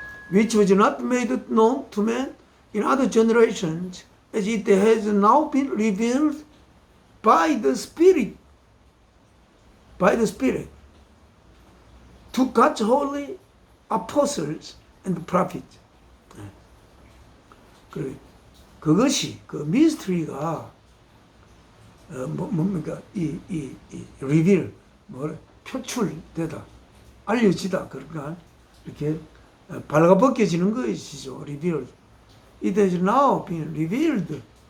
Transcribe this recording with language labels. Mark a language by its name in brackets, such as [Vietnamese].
[English] which was not made known to man in other generations, as it has now been revealed by the Spirit to God's holy apostles and prophets. [Korean] 그것이 그 미스터리가 뭡니까? 이 리빌 표출되다, 알려지다. 그러니까 이렇게 발가벗겨지는 것이죠. 리빌. [English] It has now been revealed.